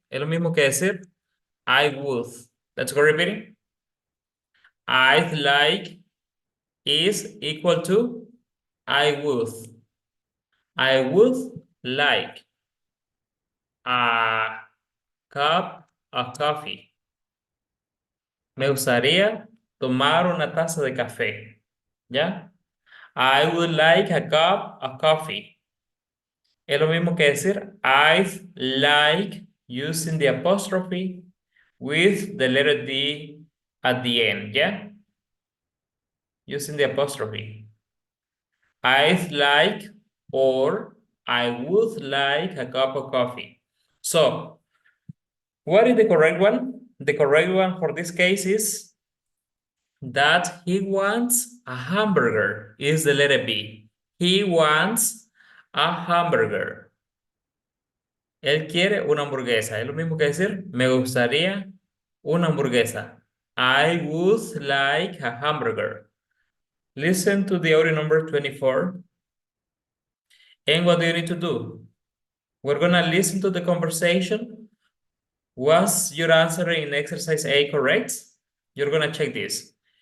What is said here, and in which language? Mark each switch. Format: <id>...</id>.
<es>Es lo mismo que decir</es> <en>I would. Let's go repeating. I'd like is equal to I would. I would like a cup of coffee.</en> <es>Me gustaría tomar una taza de café. ¿Ya?</es> <en>I would like a cup of coffee.</en> <es>Es lo mismo que decir</es> <en>I'd like using the apostrophe with the letter D at the end,</en> <es>¿ya?</es> <en>Using the apostrophe. I'd like or I would like a cup of coffee. So, what is the correct one? The correct one for this case is that he wants a hamburger, is the letter B. He wants a hamburger.</en> <es>Él quiere una hamburguesa. Es lo mismo que decir, me gustaría una hamburguesa.</es> <en>I would like a hamburger. Listen to the audio number 24. And what do you need to do? We're gonna listen to the conversation. Was your answer in exercise A correct? You're gonna check this.</en>